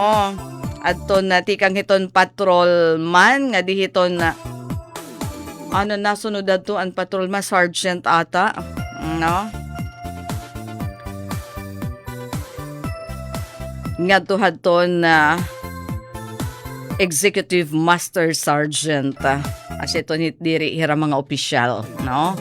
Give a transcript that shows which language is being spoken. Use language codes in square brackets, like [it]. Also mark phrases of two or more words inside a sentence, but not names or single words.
[war] Adto na tikang hiton patrolman nga dihiton na ano nasunod adto ang [en] patrolman sergeant [war] ata, no? Nga tuhadton na [en] executive master sergeant. [war] As ito diri hira mga opisyal, no?